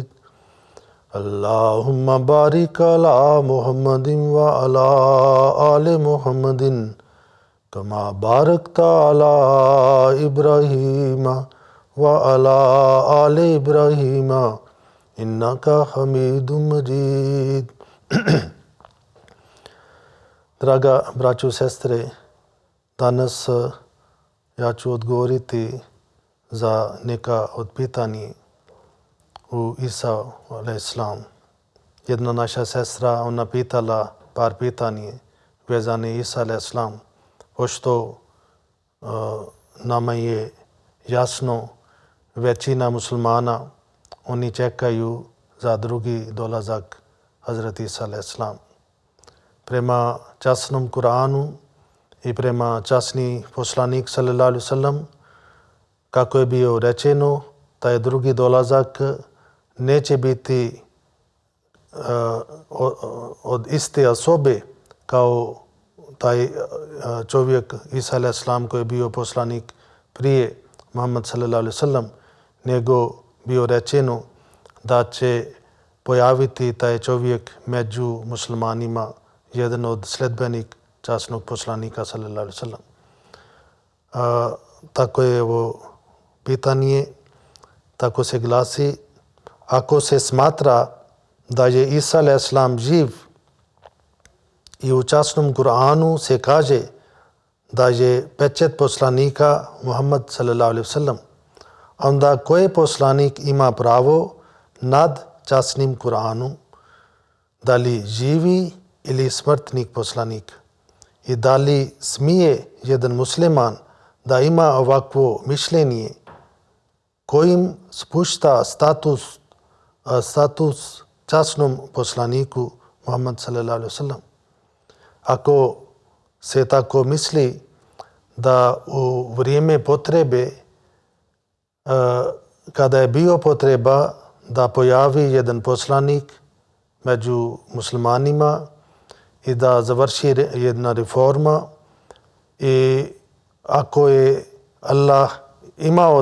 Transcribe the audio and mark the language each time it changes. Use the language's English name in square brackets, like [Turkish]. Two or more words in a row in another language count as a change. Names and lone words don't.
[Arabic] اللهم بارك على محمد وعلى آل محمد كما باركت على إبراهيم وعلى آل إبراهيم إنك حميد مجيد. [Bosnian] Draga braćo i sestre, danas ja ću odgovoriti za neka od pitanja u Isa a.s. Jedna naša sestra, ona pitala par pitanja vezane Isa a.s. Pošto nama je jasno, većina muslimana, oni čekaju za drugi dolazak Hazreti Isa a.s. Prema časnom Kur'anu i prema časni poslanik [Arabic] صلى الله عليه وسلم, [Bosnian] kako je bio rečeno, taj drugi dolazak neće biti od iste osobe kao taj čovjek Isa a.s. koji je bio poslanik prije Muhammed [Arabic] صلى الله عليه وسلم, [Bosnian] nego bio rečeno da će pojaviti taj čovjek među muslimanima, jedan od sledbenik časnog poslanika [Arabic] صلى الله عليه وسلم. [Bosnian] Tako je ovo pitanje, tako se glasi: ako se smatra da je Isa a.s. živ i u časnom Kur'anu se kaže da je pečet poslanika Muhammed [Arabic] صلى الله عليه وسلم, [Bosnian] onda koji poslanik ima pravo nad časnim Kur'anom, da li živi ili smrtnik poslanik, i da li smije jedan musliman da ima ovakvo mišljenje kojim spušta status časnom poslaniku Muhammed [Arabic] صلى الله عليه وسلم. [Bosnian] Ako se tako misli da u vrijeme potrebe, kada je bio potreba da pojavi jedan poslanik među muslimanima i da završi jedna reforma, i ako je Allah imao